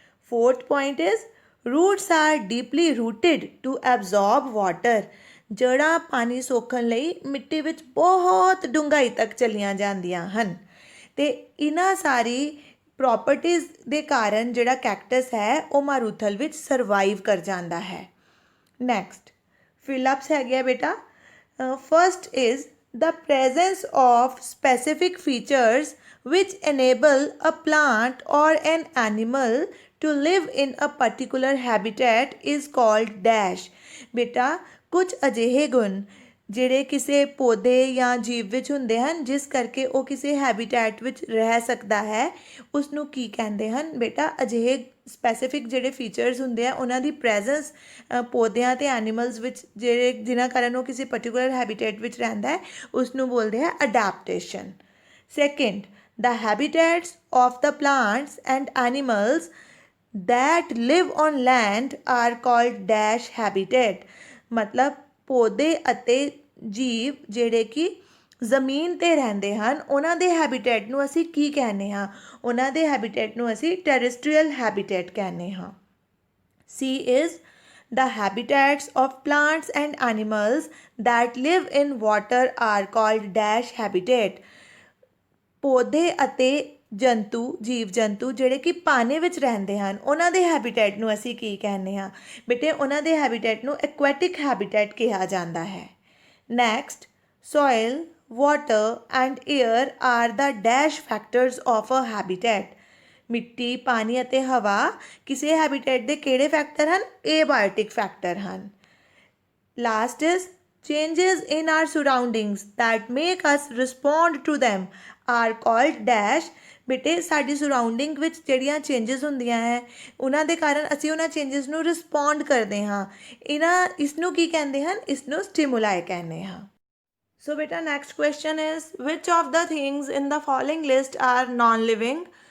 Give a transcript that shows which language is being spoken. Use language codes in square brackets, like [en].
[en] Fourth point is roots are deeply rooted to absorb water. [pa] ਜੜ੍ਹਾਂ ਪਾਣੀ ਸੋਖਣ ਲਈ ਮਿੱਟੀ ਵਿੱਚ ਬਹੁਤ ਡੂੰਘਾਈ ਤੱਕ ਚਲੀਆਂ ਜਾਂਦੀਆਂ ਹਨ ਅਤੇ ਇਹਨਾਂ ਸਾਰੀ ਪ੍ਰੋਪਰਟੀਜ਼ ਦੇ ਕਾਰਨ ਜਿਹੜਾ ਕੈਕਟਸ ਹੈ ਉਹ ਮਾਰੂਥਲ ਵਿੱਚ ਸਰਵਾਈਵ ਕਰ ਜਾਂਦਾ ਹੈ. ਨੈਕਸਟ ਫਿਲਅਪਸ ਹੈਗੇ ਬੇਟਾ. [en] First is the presence of specific features which enable a plant or an animal to live in a particular habitat is called dash. [pa] ਬੇਟਾ ਕੁਝ ਅਜਿਹੇ ਗੁਣ ਜਿਹੜੇ ਕਿਸੇ ਪੌਦੇ ਜਾਂ ਜੀਵ ਵਿੱਚ ਹੁੰਦੇ ਹਨ ਜਿਸ ਕਰਕੇ ਉਹ ਕਿਸੇ ਹੈਬੀਟੈਟ ਵਿੱਚ ਰਹਿ ਸਕਦਾ ਹੈ ਉਸ ਨੂੰ ਕੀ ਕਹਿੰਦੇ ਹਨ? ਬੇਟਾ ਅਜਿਹੇ ਸਪੈਸੀਫਿਕ ਜਿਹੜੇ ਫੀਚਰਸ ਹੁੰਦੇ ਆ ਉਹਨਾਂ ਦੀ ਪ੍ਰੈਜ਼ੈਂਸ ਪੌਦਿਆਂ ਅਤੇ ਐਨੀਮਲਸ ਵਿੱਚ ਜਿਹੜੇ ਜਿਨ੍ਹਾਂ ਕਾਰਨ ਉਹ ਕਿਸੇ ਪਰਟੀਕੂਲਰ ਹੈਬੀਟੇਟ ਵਿੱਚ ਰਹਿੰਦਾ ਹੈ ਉਸ ਨੂੰ ਬੋਲਦੇ ਆ adaptation. [en] Second, the habitats of the plants and animals that live on land are called dash habitat. [pa] ਮਤਲਬ ਪੌਦੇ ਅਤੇ ਜੀਵ ਜਿਹੜੇ ਕਿ ਜ਼ਮੀਨ 'ਤੇ ਰਹਿੰਦੇ ਹਨ ਉਹਨਾਂ ਦੇ ਹੈਬੀਟੇਟ ਨੂੰ ਅਸੀਂ ਕੀ ਕਹਿੰਦੇ ਹਾਂ? ਉਹਨਾਂ ਦੇ ਹੈਬੀਟੇਟ ਨੂੰ ਅਸੀਂ ਟੈਰੇਸਟਰੀਅਲ ਹੈਬੀਟੇਟ ਕਹਿੰਦੇ ਹਾਂ. [en] C is the habitats of plants and animals that live in water are called dash habitat. [pa] ਪੌਦੇ ਅਤੇ ਜੰਤੂ ਜੀਵ ਜੰਤੂ ਜਿਹੜੇ ਕਿ ਪਾਣੀ ਵਿੱਚ ਰਹਿੰਦੇ ਹਨ ਉਹਨਾਂ ਦੇ ਹੈਬੀਟੇਟ ਨੂੰ ਅਸੀਂ ਕੀ ਕਹਿੰਦੇ ਹਾਂ? ਬੇਟੇ ਉਹਨਾਂ ਦੇ ਹੈਬੀਟੇਟ ਨੂੰ ਐਕੁਐਟਿਕ ਹੈਬੀਟੇਟ ਕਿਹਾ ਜਾਂਦਾ ਹੈ. [en] Next, soil, water and air are the dash factors of a habitat. [pa] ਮਿੱਟੀ, ਪਾਣੀ ਅਤੇ ਹਵਾ ਕਿਸੇ ਹੈਬੀਟੇਟ ਦੇ ਕਿਹੜੇ ਫੈਕਟਰ ਹਨ? ਏਬਾਇਓਟਿਕ ਫੈਕਟਰ ਹਨ. [en] Last is changes in our surroundings that make us respond to them are called dash. [pa] ਬੇਟੇ ਸਾਡੀ ਸਰਾਊਂਡਿੰਗ ਵਿੱਚ ਜਿਹੜੀਆਂ ਚੇਂਜਸ ਹੁੰਦੀਆਂ ਹੈ ਉਹਨਾਂ ਦੇ ਕਾਰਨ ਅਸੀਂ ਉਹਨਾਂ ਚੇਂਜਸ ਨੂੰ ਰਿਸਪੌਂਡ ਕਰਦੇ ਹਾਂ. ਇਸ ਨੂੰ ਕੀ ਕਹਿੰਦੇ ਹਨ? ਇਸ ਨੂੰ ਸਟਿਮੁਲਾਈ ਕਹਿੰਦੇ ਹਾਂ. [en] So ਬੇਟਾ next question is which of the things in the following list are non living?